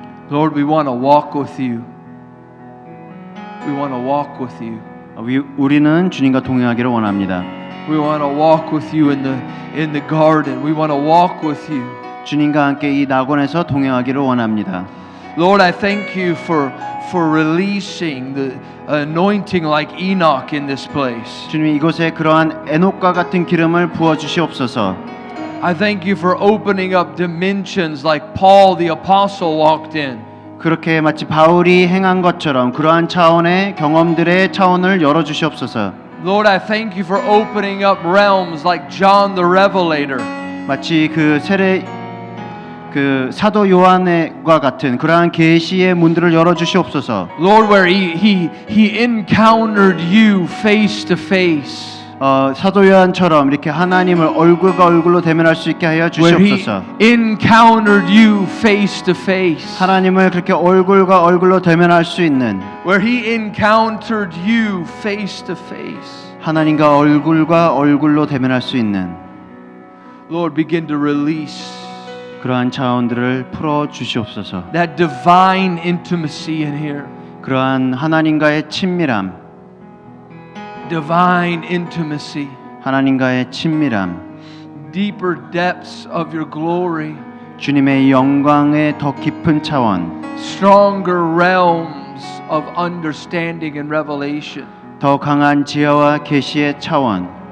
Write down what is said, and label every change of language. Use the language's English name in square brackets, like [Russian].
[English] Lord, we want to walk with you. We want to walk with you. [Korean] 우리는 주님과 동행하기를 원합니다. [English] We want to walk with you in the garden. We want to walk with you. [Korean] 주님과 함께 이 낙원에서 동행하기를 원합니다. [English] Lord, I thank you for releasing the anointing like Enoch in this place. [Korean] 주님 이곳에 그러한 에녹과 같은 기름을 부어 주시옵소서. [English] I thank you for opening up dimensions like Paul the apostle walked in. [Korean] 그렇게 마치 바울이 행한 것처럼 그러한 차원의 경험들의 차원을 열어 주시옵소서. [English] Lord, I thank you for opening up realms like John the Revelator. [Korean] 마치 그 사도 요한과 같은 그러한 계시의 문들을 열어 주시옵소서. [English] Lord, where he encountered you face to face. [Korean] 사도 요한처럼 이렇게 하나님을 얼굴과 얼굴로 대면할 수 있게 하여 [English] Where he [Korean] 주시옵소서. [English] encountered you face to face. [Korean] 하나님을 그렇게 얼굴과 얼굴로 대면할 수 있는 [English] Where he encountered you face to face. [Korean] 하나님과 얼굴과 얼굴로 대면할 수 있는 [English] Lord, begin to release [Korean] 그러한 차원들을 풀어 주시옵소서. [English] that divine intimacy in here. [Korean] 그러한 하나님과의 친밀함, [English] divine intimacy, [Korean] 하나님과의 친밀함, [English] deeper depths of your glory, [Korean] 주님의 영광의 더 깊은 차원, [English] stronger realms of understanding and revelation. [Korean] 더 강한 지혜와 계시의 차원.